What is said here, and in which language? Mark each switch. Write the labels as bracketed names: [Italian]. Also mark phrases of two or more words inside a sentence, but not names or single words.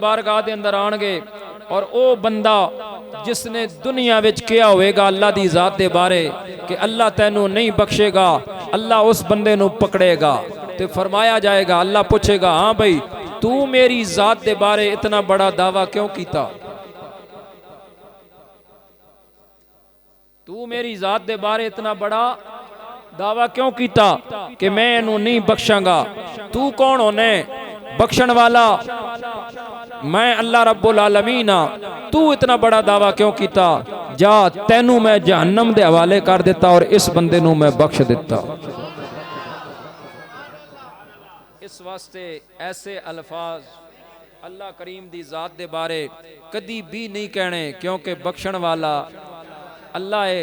[Punjabi] بارگاہ دے اندر آن گے اور او بندہ جس نے دنیا وچ کیہا ہووے گا اللہ دی ذات دے بارے کہ اللہ تینوں نہیں بخشے گا، اللہ اس بندے نوں پھڑے گا تے فرمایا جائے گا، اللہ پچھے گا ہاں بھائی توں میری ذات دے بارے اینا وڈا دعویٰ کیوں کیتا، توں میری ذات دے بارے اینا وڈا دعویٰ کیوں کیتا کہ میں اینوں نہیں بخشاں گا. توں کون ہوناں بخشن والا، میں [Arabic] الله رب العالمين [Punjabi] ہاں، توں اینا وڈا دعویٰ کیوں کیتا، جا تینوں میں جہنم دے حوالے کر دتا اور اس بندے نوں میں بخش دتا. اس واسطے ایسے الفاظ اللہ کریم دی ذات دے بارے کدی وی نہیں کہنے، کیونکہ بخشن والا اللہ اے.